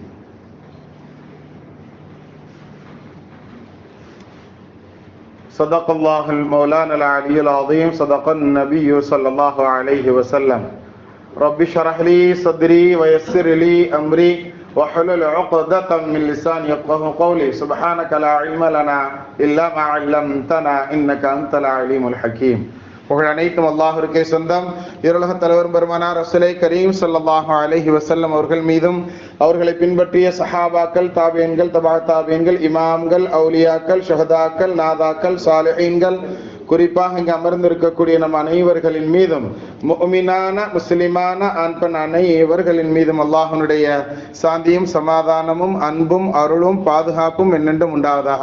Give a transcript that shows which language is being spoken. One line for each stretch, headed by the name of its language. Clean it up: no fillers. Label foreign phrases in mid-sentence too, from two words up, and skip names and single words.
Arabic: صدق الله المولانا العلي العظيم. صدق النبي صلى الله عليه وسلم. رب اشرح لي صدري ويسر لي أمري وحلل عقدة من لساني يفقهوا قولي. سبحانك لا علم لنا إلا ما علمتنا إنك أنت العليم الحكيم.
Tamil: புகழ் அனைத்தும் அல்லாஹ்விற்கே சொந்தம். இருலக தலைவர் பெருமானார் ரசூலை கரீம்
Arabic: صلى الله عليه وسلم
Tamil: அவர்கள் மீதும், அவர்களை பின்பற்றிய சஹாபாக்கள், தாபியன்கள், தபா தாபியன்கள், இமாம்கள், அவுலியாக்கள், ஷஹதாக்கள், நாதாக்கள், சாலிஹீன்கள், குறிப்பாக இங்கு அமர்ந்திருக்கக்கூடிய நம் அனைவர்களின் மீதும், முஃமினான முஸ்லிமான ஆண் பெண் அனைவர்களின் மீதும் அல்லாஹ்வுடைய சாந்தியும் சமாதானமும் அன்பும் அருளும் பாதுகாப்பும் என்னென்றும் உண்டாவதாக.